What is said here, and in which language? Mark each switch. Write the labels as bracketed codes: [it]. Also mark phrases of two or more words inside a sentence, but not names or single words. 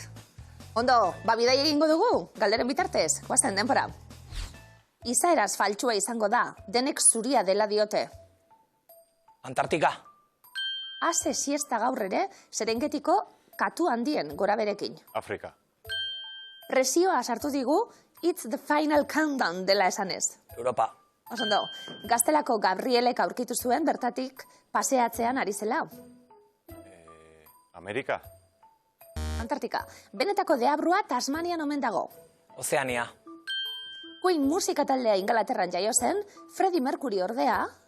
[eu] Ondo, bidai egingo dugu, galderen bitartez, guazten denpora. Izaeraz faltsua izango da, denek zuria dela diote. Antartika. Ase siesta gaur ere, Serengetiko katu handien gora berekin. Afrika. Presioa sartu digu, [en] it's the final countdown [eu] dela esanez. Europa. Osondo, Gaztelako Gabrielek aurkitu zuen bertatik paseatzean ari zela. Amerika. Antartika. Benetako deabrua Tasmanian omen dago. Ozeania. Queen musika taldea Ingalaterran jaio zen, Freddie Mercury ordea,